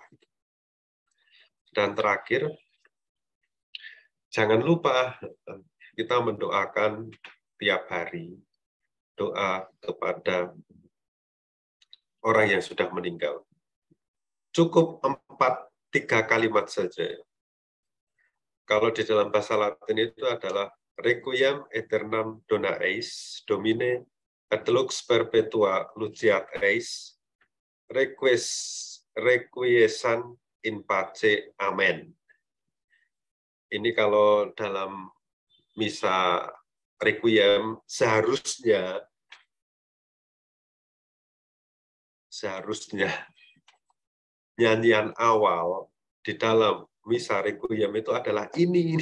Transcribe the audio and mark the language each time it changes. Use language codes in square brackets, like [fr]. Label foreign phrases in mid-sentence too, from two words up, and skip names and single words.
[id] Dan terakhir, jangan lupa kita mendoakan tiap hari doa kepada orang yang sudah meninggal. Cukup 3 kalimat saja. Kalau di dalam bahasa Latin itu adalah [la] Requiem aeternam dona eis, Domine, et lux perpetua luceat eis, requiescant in pace, amen. [id] Ini kalau dalam misa Requiem seharusnya nyanyian awal di dalam misa Requiem itu adalah ini.